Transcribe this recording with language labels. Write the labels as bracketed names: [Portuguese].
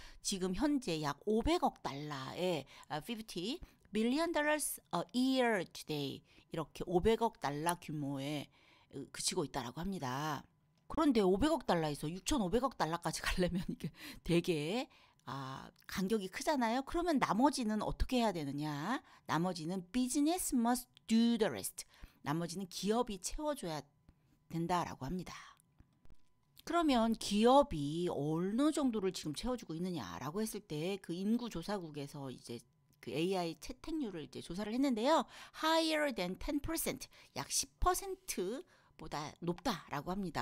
[Korean] 지금 현재 약 500억 달러의 [English] 50 billion dollars a year today, [Korean] 이렇게 500억 달러 규모에 그치고 있다라고 합니다. 그런데 500억 달러에서 6,500억 달러까지 가려면 이게 되게 간격이 크잖아요. 그러면 나머지는 어떻게 해야 되느냐? 나머지는 [English] business must do the rest. [Korean] 나머지는 기업이 채워줘야 된다라고 합니다. 그러면 기업이 어느 정도를 지금 채워주고 있느냐라고 했을 때 그 인구조사국에서 이제 그 AI 채택률을 이제 조사를 했는데요. [English] higher than 10%, [Korean] 약 10%보다 높다라고 합니다.